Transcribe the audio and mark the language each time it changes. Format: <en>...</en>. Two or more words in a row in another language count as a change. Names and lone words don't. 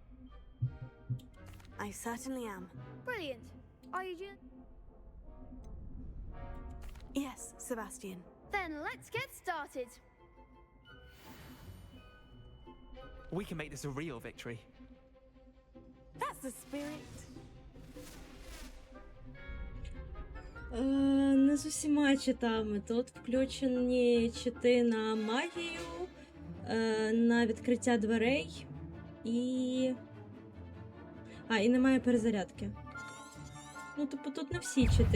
<en>I certainly am. Brilliant. Are you Yes, Sebastian. Then let's get started. We can make this a real victory. That's the spirit.</en> <uk>Не з усіма читами. Тут включені чити на магію, на відкриття дверей і... і немає перезарядки. Ну, типу, тут не всі чити.</uk>